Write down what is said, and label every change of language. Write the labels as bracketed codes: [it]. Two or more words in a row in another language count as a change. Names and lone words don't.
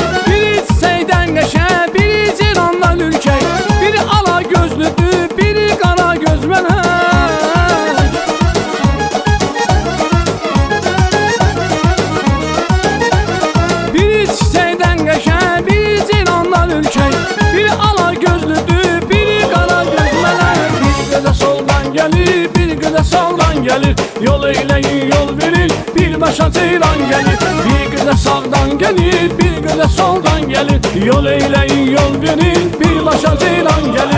[az] Biri çiçəkdən qəşəng, biri ceyrandan ürkək. Biri ala gözlüdür, biri qara göz mələk. Biri çiçəkdən qəşəng, biri ceyrandan ürkək. Biri ala gözlüdür, [tr] soldan gelir, bir göze sağdan gelir. Yol eyleyin, yol verir, bir başa ceylan gelir. Bir göze sağdan gelir, bir göze soldan gelir. Yol eyleyin, yol verir, bir başa ceylan gelir.